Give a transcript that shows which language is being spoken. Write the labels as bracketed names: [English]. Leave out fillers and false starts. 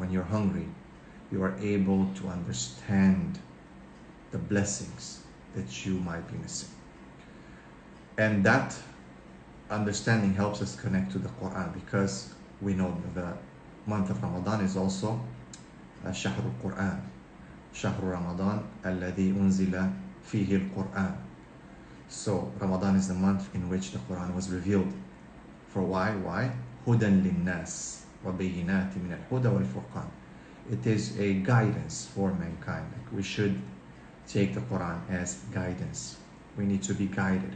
[English] When you're hungry, you are able to understand the blessings that you might be missing. And that understanding helps us connect to the Quran, because we know the month of Ramadan is also [Arabic] شهر القرآن. شهر رمضان الذي أنزل فيه القرآن. [English] So Ramadan is the month in which the Quran was revealed. For why? [Arabic] هدى للناس وبينات من الهدى والفرقان. [English] It is a guidance for mankind. We should take the Quran as guidance. We need to be guided.